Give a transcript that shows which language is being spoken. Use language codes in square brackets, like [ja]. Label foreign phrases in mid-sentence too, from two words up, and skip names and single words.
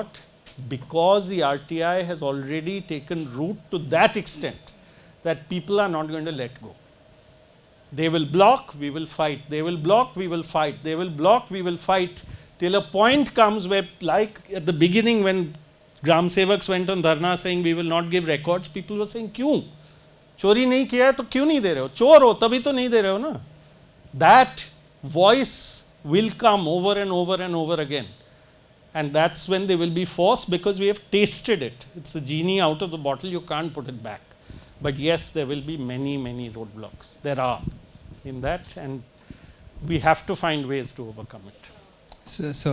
[en] Because the RTI has already taken root to that extent that people are not going to let go. They will block, we will fight. They will block, we will fight. They will block, we will fight. Till a point comes where, like at the beginning when Gram Sevaks went on dharna saying we will not give records, people were saying, [hi] "Kyun? चोरी नहीं किया है तो क्यों नहीं दे रहे हो? चोर हो, तभी तो नहीं दे रहे हो ना?" [en] That voice will come over and over and over again. And that's when they will be forced, because we have tasted it. It's a genie out of the bottle, you can't put it back. But yes, there will be many, many roadblocks. There are in that, and we have to find ways to overcome it.